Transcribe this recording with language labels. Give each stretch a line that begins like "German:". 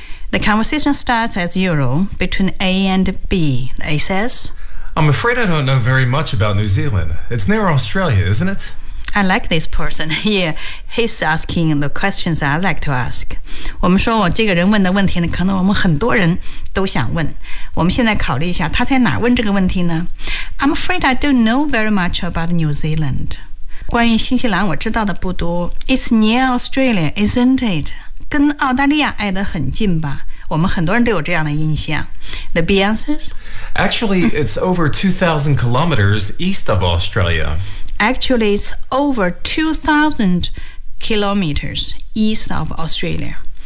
English: The conversation starts as usual between A and B. A says, I'm afraid I don't know very much about New Zealand. It's near Australia, isn't it? I like this person here. He's asking the questions I like to ask.
Chinese: 我们说这个人问的问题呢，可能我们很多人都想问。我们现在考虑一下，他在哪儿问这个问题呢？
English: I'm afraid I don't know very much about New Zealand.
Chinese: 关于新西兰我知道的不多。
English: It's near Australia, isn't it?
Chinese: 跟澳大利亚挨得很近吧，我们很多人都有这样的印象。
English: The B answers? Actually, it's over 2,000 kilometers east of Australia. Actually, it's over 2,000 kilometers east of Australia.